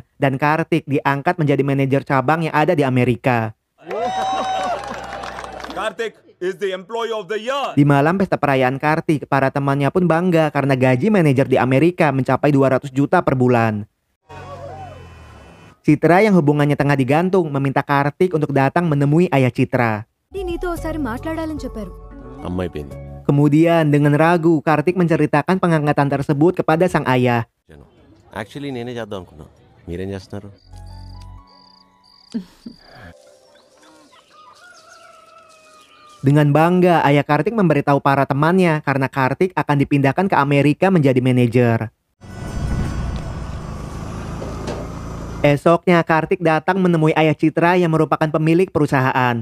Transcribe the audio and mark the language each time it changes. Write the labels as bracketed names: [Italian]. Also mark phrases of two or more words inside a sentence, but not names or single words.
[Indonesian] Dan Kartik diangkat menjadi manajer cabang yang ada di Amerika. [English] Kartik is the employee of the year. [Indonesian] Di malam pesta perayaan Kartik, para temannya pun bangga karena gaji manajer di Amerika mencapai 200 juta per bulan. Citra yang hubungannya tengah digantung meminta Kartik untuk datang menemui ayah Citra. [Telugu] నీతో ఒకసారి మాట్లాడాలని చెప్పారు. అమ్మైపోయింది. [Indonesian] Kemudian dengan ragu, Kartik menceritakan pengangkatan tersebut kepada sang ayah. [Telugu] యాక్చువల్లీ నేనే చేద్దాం అనుకున్నా. మీరేం చేస్తున్నారు? [Indonesian] Dengan bangga, ayah Kartik memberitahu para temannya karena Kartik akan dipindahkan ke Amerika menjadi manajer. Esoknya Kartik datang menemui ayah Citra yang merupakan pemilik perusahaan.